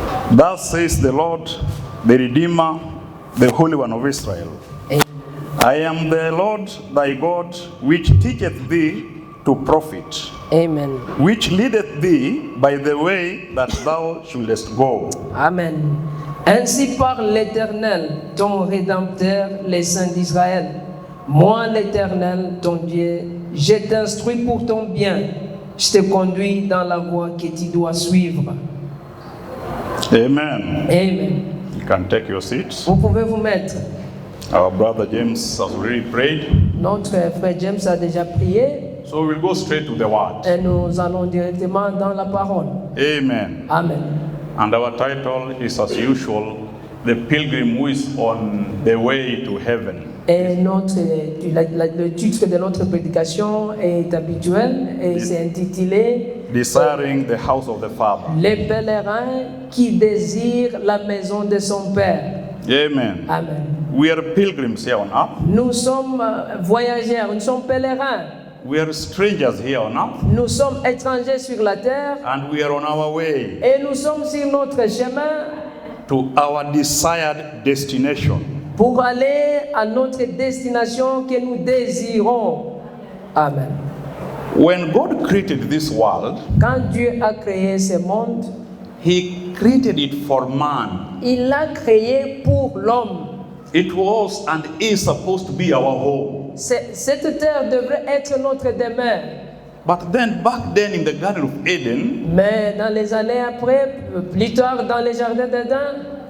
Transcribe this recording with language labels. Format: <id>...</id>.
<en>Thus says the Lord, the Redeemer, the Holy One of Israel. I am the Lord thy God, which teacheth thee to profit. Amen. which leadeth thee by the way that thou shouldest go. Amen.</en> <fr>Ainsi parle l'Éternel, ton Rédempteur, les saints d'Israël. Moi, l'Éternel, ton Dieu, je t'instruis pour ton bien. Je te conduis dans la voie que tu dois suivre. Amen. Amen.</fr> <en>You can take your seats.</en> <fr>Vous pouvez vous mettre.</fr> <en>Our brother James has already prayed,</en> <fr>Notre frère James a déjà prié</fr> <en>so we'll go straight to the word.</en> <fr>et nous allons directement dans la parole. Amen. Amen.</fr> <en>And our title is, as usual, The Pilgrim Who is on the Way to Heaven.</en> <fr>Et le titre de notre prédication est habituel et c'est intitulé</fr> <en>Desiring the house of the Father.</en> <fr>Les pèlerins qui désirent la maison de son Père. Amen. Amen.</fr> <en>We are pilgrims here on earth.</en> <fr>Nous sommes voyageurs, nous sommes pèlerins.</fr> <en>We are strangers here on earth.</en> <fr>Nous sommes étrangers sur la terre</fr> <en>And we are on our way</en> <fr>et nous sommes sur notre chemin</fr> <en>to our desired destination.</en> <fr>pour aller à notre destination que nous désirons. Amen.</fr> <en>When God created this world,</en> <fr>Quand Dieu a créé ce monde,</fr> <en>He created it for man.</en> <fr>il l'a créé pour l'homme.</fr> <en>It was and is supposed to be our home.</en> <fr>Cette terre devrait être notre demeure.</fr> <en>But then, back then in the Garden of Eden,</en> <fr>Mais dans les années après, plus tard dans les jardins d'Éden,</fr>